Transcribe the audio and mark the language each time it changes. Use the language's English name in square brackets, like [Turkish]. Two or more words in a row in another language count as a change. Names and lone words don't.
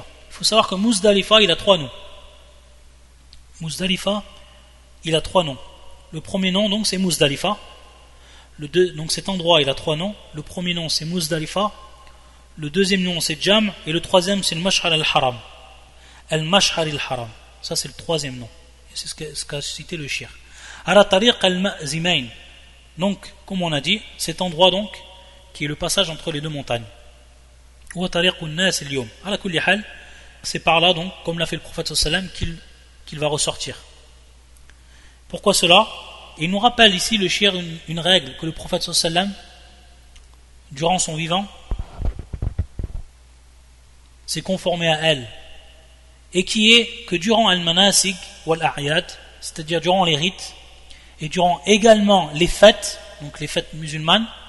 [French] Il faut savoir que Muzdalifa, il a trois noms. Muzdalifa, il a trois noms. Le premier nom, donc, c'est Muzdalifa. Donc cet endroit, il a trois noms. Le premier nom, c'est Muzdalifa. Le deuxième nom, c'est Jam. Et le troisième, c'est le Mash'ar al-Haram. Al-Mash'ar al-Haram. Ça, c'est le troisième nom. Et C'est ce qu'a cité le shir. [Arabic] على طريق المأزمين. [French] Donc, comme on a dit, cet endroit donc, qui est le passage entre les deux montagnes. [Arabic] أو طريق الناس اليوم. على كل حال, [French] c'est par là donc, comme l'a fait le prophète sallam, qu'il va ressortir. Pourquoi cela? Il nous rappelle ici le shir une règle que le prophète sallam, durant son vivant, s'est conformé à elle, et qui est que durant al-manasik ou al-a'yad, c'est-à-dire durant les rites, et durant également les fêtes, donc les fêtes musulmanes,